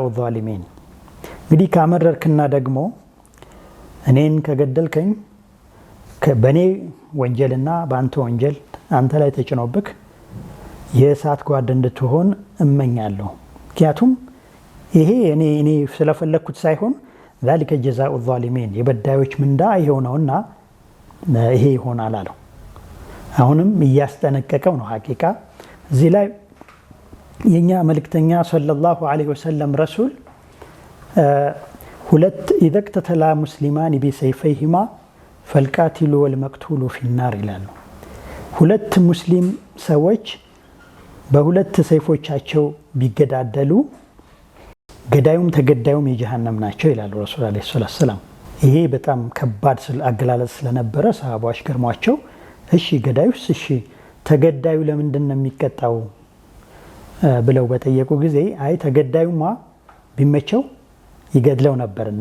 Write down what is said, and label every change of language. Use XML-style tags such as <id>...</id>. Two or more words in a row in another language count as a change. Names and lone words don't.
<am>ዛሊሚን። እንግዲህ ካመረርክና ደግሞ እኔን ከገደልከኝ በእኔ ወንጀልና በአንተ ወንጀል አንተ ላይ ተጭኖብክ የእሳት ጓድ እንድትሆን እመኛለሁ። ምክንያቱም ይሄ እኔ ስለፈለግኩት ሳይሆን</am> <ar>ذلك جزاء الظالمين</ar> <am>የበዳዮች ምንዳ ይሄው ነውና ይሄ ይሆናል አለው። አሁንም እያስጠነቀቀው ነው። ሐቂቃ እዚህ ላይ የኛ መልእክተኛ</am> <ar>صلى الله عليه وسلم</ar> <am>ረሱል ሁለት</am> <ar>إذا اقتتل مسلمان بسيفيهما فالقاتل والمقتول في النار</ar> <am>ይላሉ። ሁለት ሙስሊም ሰዎች በሁለት ሰይፎቻቸው ቢገዳደሉ ገዳዩም ተገዳዩም የጀሃነም ናቸው ይላሉ ረሱል</am> <ar>عليه السلام።</ar> <am>ይሄ በጣም ከባድ አገላለጽ ስለነበረ ሰሃባዎች ገርሟቸው እሺ ገዳዩስ እሺ ተገዳዩ ለምንድን ነው የሚቀጣው ብለው በጠየቁ ጊዜ አይ ተገዳዩማ ቢመቸው ይገድለው ነበርና</am>